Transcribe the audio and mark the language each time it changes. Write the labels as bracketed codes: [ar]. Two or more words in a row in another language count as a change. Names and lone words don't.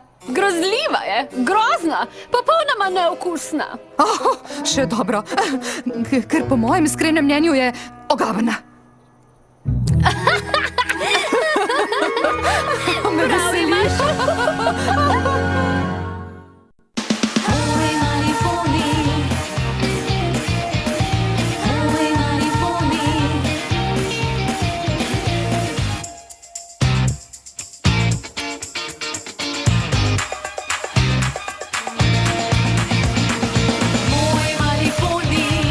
[sl] Grozljiva je, grozna, popolnoma neokusna. še dobro, ker po mojem iskrenem mnenju je ogabna. Me veseliš. Oj, mali poni. Oj, mali poni. Oj, mali poni.